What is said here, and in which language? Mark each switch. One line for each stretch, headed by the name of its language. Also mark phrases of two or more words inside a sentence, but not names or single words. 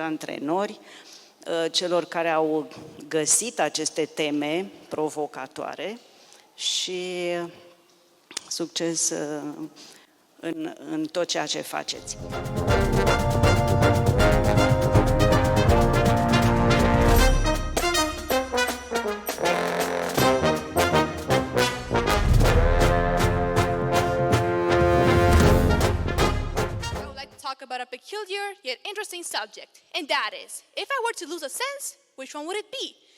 Romanian: antrenori, celor care au găsit aceste teme provocatoare și succes în tot ceea ce faceți.
English: About a peculiar yet interesting subject, and that is, if I were to lose a sense, which one would it be?